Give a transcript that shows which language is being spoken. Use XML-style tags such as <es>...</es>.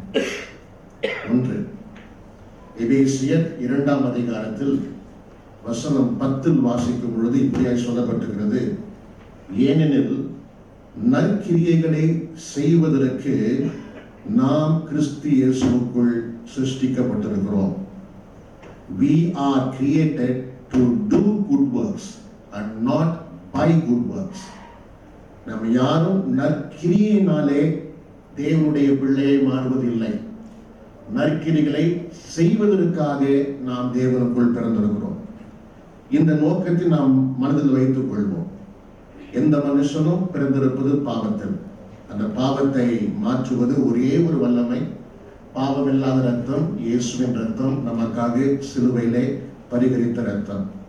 <ta>1 எபேசியர் 2ஆம் அதிகாரத்தில் வசனம் 10 வாசிக்கும் பொழுது இப்படியாய் சொல்லப்பட்டிருக்கிறது: ஏனெனில் நற்கிரியைகளை செய்வதற்கு நாம் கிறிஸ்து இயேசுவுக்குள் சிருஷ்டிக்கப்பட்டிருக்கிறோம்.</ta> <en>We are created to do good works and not by good works.</en> <ta>நாம் யாரும் நற்கிரியினாலே தேவனுடைய பிள்ளையை மாறுவதில்லை. நற்கிரிகளை செய்வதற்காக நாம் தேவனுக்குள் பிறந்திருக்கிறோம். இந்த நோக்கத்தை நாம் மனதில் வைத்துக் கொள்வோம். எந்த மனுஷனும் பிறந்திருப்பது பாவத்தில். அந்த பாவத்தை மாற்றுவது ஒரே ஒரு வல்லமை, பாவமில்லாத ரத்தம், இயேசுவின் ரத்தம், நமக்காக சிலுவையிலே பரிகரித்த ரத்தம்.</ta>